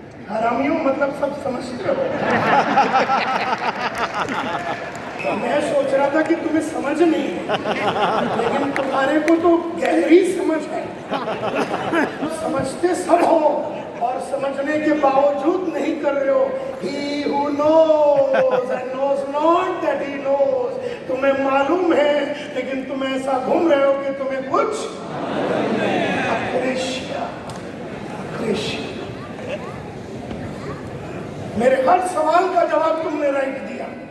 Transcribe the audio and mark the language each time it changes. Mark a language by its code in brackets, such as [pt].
[hi] हरामियों मतलब सब समझते हो। तो मैं सोच रहा था कि तुम्हें समझ नहीं है, लेकिन तुम्हारे को तो गहरी समझ है। समझते सब हो और समझने के बावजूद नहीं कर रहे हो। [en] He who knows and knows not that he knows। [hi] तुम्हें मालूम है लेकिन तुम ऐसा घूम रहे हो कि तुम्हें कुछ अक्रेशिया। मेरे हर सवाल का जवाब तुमने राइट दिया।